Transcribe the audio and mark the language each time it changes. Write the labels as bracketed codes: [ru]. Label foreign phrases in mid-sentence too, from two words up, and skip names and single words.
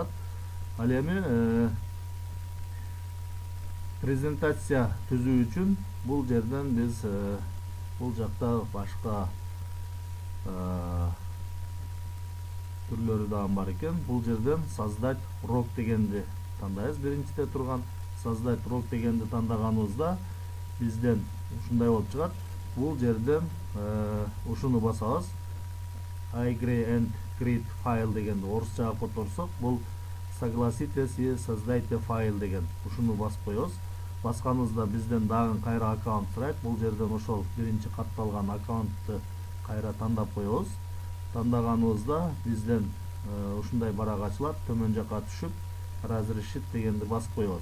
[ky] Ал эми презентация түзүү үчүн бул жерден биз бул жакта башка түрлөрү дагы бар экен. Бул жерден [ru] создать урок [ky] дегенди тандайбыз. Биринчиде турган [ru] создать урок [ky] дегенди тандаганыбызда бизден ушундай болуп чыгат. Бул жерден ушуну басабыз. [en] I agree and create file [ky] дегенди орусчага которсок, бул [ru] согласитесь и создайте файл [ky] деген. Ушуну басып коебуз. Басканыбызда бизден дагы кайра аккаунт сурайт. Бул жерден ошол биринчи катталган аккаунтту кайра тандап коебуз. Тандаганыбызда бизден ушундай барак ачылат. Төмөн жака түшүп разрешит дегенди басып коебуз.